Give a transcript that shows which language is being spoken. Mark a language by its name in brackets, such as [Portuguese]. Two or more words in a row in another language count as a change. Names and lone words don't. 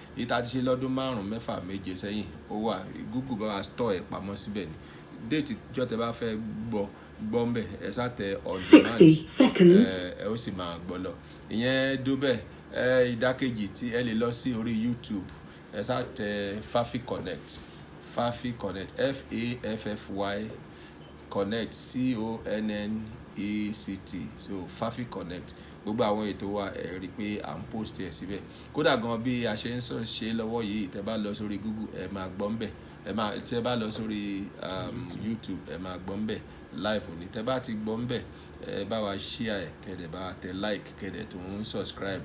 [Yoruba] Èyí tá ti ṣe lọ́dún 5, 6, 7 sẹ́yìn ó wà. Google bá wa store ẹ̀ pamọ́ síbẹ̀ ni. Déètì jọ́ tẹ bá fẹ́ gbọ́ ń bẹ̀, ẹ sá tẹ [English] on demand, [Yoruba] ẹ ó sì máa gbọ́ lọ. Ìyẹn dúbẹ̀. Ìdákejì tí ẹ lè lọ sí orí YouTube, ẹ sá tẹ Fafi Connect, Fafi Connect, Faffy Connect, CONNECT, so Fafi Connect. Gbogbo àwọn ètò wa ẹ rí i pé à ń post ẹ̀ síbẹ̀. Kódà gan bí a ṣe ń ṣe lọ́wọ́ yìí, tẹ bá lọ sórí Google ẹ máa gbọ́ ń bẹ̀. Tẹ bá lọ sórí YouTube ẹ máa gbọ́ ń bẹ̀ live ni. Tẹ bá ti gbọ́ ń bẹ̀, ẹ bá wa share ẹ̀, kẹ́dẹ̀ bá wa tẹ like, kẹ́dẹ̀ tó ń subscribe.